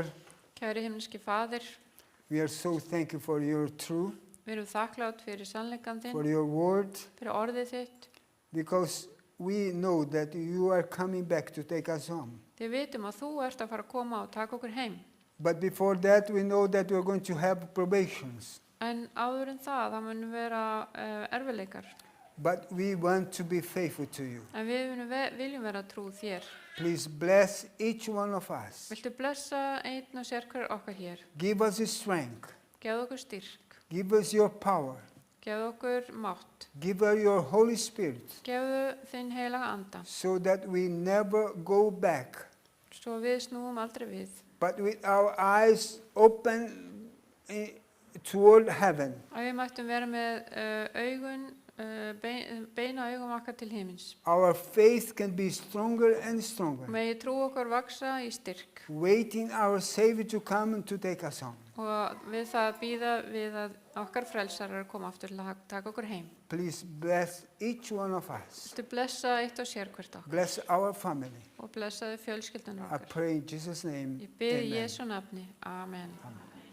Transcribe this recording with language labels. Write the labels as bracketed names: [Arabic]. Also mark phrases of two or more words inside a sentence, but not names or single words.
[Icelandic] Kæri himneski Faðir, [English] we are so thankful for your truth, [Icelandic] við erum þakklátt fyrir sannleikann [English] for [Icelandic] þinn, [English] your word, [Icelandic] fyrir orðið þitt. [English] because we know that you are coming back to take us home. [Icelandic] Við vitum að þú ert að fara að koma og taka okkur heim. [English] But before that, we know that we are going to have probations. [Icelandic] En áður en það mun vera erfiðleikar. [English] But we want to be faithful to you. [Icelandic] En við viljum vera trú þér. [English] Please bless each one of us. [Icelandic] Viltu blessa einn og sérhver okkar hér? [English] Give us the strength. [Icelandic] Gefðu okkur styrk. [English] Give us your power. [Icelandic] Gefðu okkur mátt. [English] Give us your Holy Spirit [Icelandic] Gefðu þinn heilaga anda. [English] so that we never go back, [Icelandic] Svo við snúum aldrei við. [English] but with our eyes open toward heaven. [Icelandic] Að við mættum vera með augun, beina augum okkar til himins. [English] Our faith can be stronger and stronger, [Icelandic] Megi trú okkar vaksa í styrk. [English] waiting our Savior to come and to take us home. [Icelandic] Og við það býða við að okkar frelsarar koma aftur til að taka okkur heim. [English] Please bless each one of us. [Icelandic] Viltu blessa eitt og sérhvert okkar [English] Bless our family. [Icelandic] og blessaðu fjölskyldunar [English] I [Icelandic] okkar. [English] pray in Jesus' name. [Icelandic] Ég bið í [English] Amen. [Icelandic] Jesú nafni. Amen. Amen.